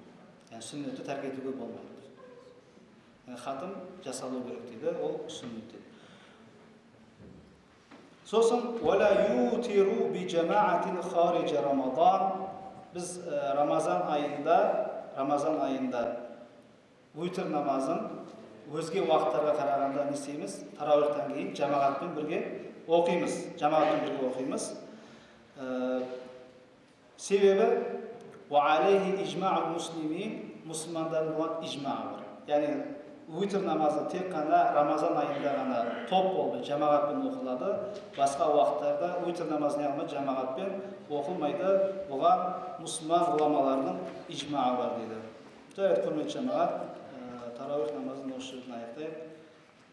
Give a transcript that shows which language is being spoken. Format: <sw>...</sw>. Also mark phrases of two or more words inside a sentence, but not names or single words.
<kk>Яғни сүннетті тәрк етуге болмайды. Хатым жасалу керек дейді, ол сүннет дейді.</kk> <ar>Сосын وَلَا يُوتِرُوا بِجَمَاعَةٍ خَارِجَ رَمَضَانِ.</ar> <kk>Біз Рамазан айында уитр намазын өзге уақыттарға қарағанда не істейміз? Тарауихтан кейін жамағатпен бірге оқимыз.</kk> <ar>Себебі وَعَلَيْهِ إِجْمَعُ الْمُسْلِمِينَ,</ar> <kk>мұсылмандардың болған ижмаы бар. Яғни уитр намазы тек қана Рамазан айында ғана топ болып жамағатпен оқылады. Басқа уақыттарда уитр намазы неғылмайды, жамағатпен оқылмайды. Бұған мұсылман ғұламалардың ижмаы бар дейді. Жарайды, құрметті жамағат, тарауих намазын осы жерден аяқтайық.</kk>